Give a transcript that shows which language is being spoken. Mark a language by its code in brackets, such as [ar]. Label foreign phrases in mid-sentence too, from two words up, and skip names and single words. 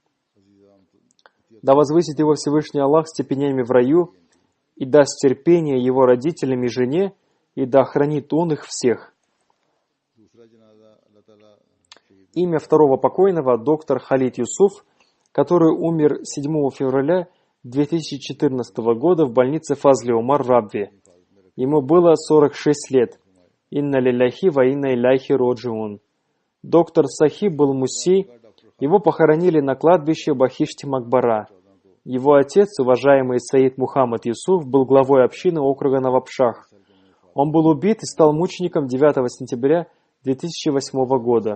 [ru] Да возвысит его Всевышний Аллах степенями в раю, и даст терпение его родителям и жене, и да охранит он их всех. Имя второго покойного — доктор Халид Юсуф, который умер 7 февраля 2014 года в больнице Фазли Умар в Рабве. Ему было 46 лет. [ar] إنا لله وإنا إليه راجعون. [ru] Доктор Сахиб был мусси, его похоронили на кладбище Бахишти Макбара. Его отец, уважаемый Саид Мухаммад Юсуф, был главой общины округа Навабшах. Он был убит и стал мучеником 9 сентября 2008 года.